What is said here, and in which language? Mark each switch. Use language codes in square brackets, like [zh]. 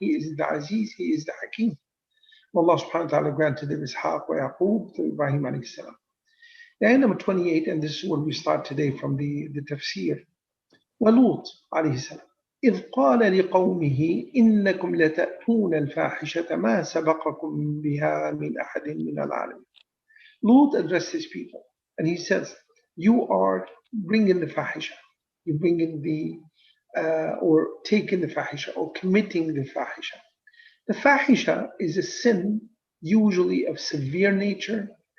[en] He is the Aziz, He is the Hakim. Allah subhanahu wa ta'ala granted them Ishaq wa Yaqub to Ibrahim alayhi salam. The ayah number 28, and this is where we start today from the tafsir. [ar] وَلُوط alayhi salam إذ قال لقومه إنكم لتأتون الفاحشة ما سبقكم بها من أحد من العالمين. [en] Lut addressed his people and he says, you are bringing the fahisha, you're bringing or taking the fahisha, or committing the fahisha. The fahisha is a sin usually of severe nature.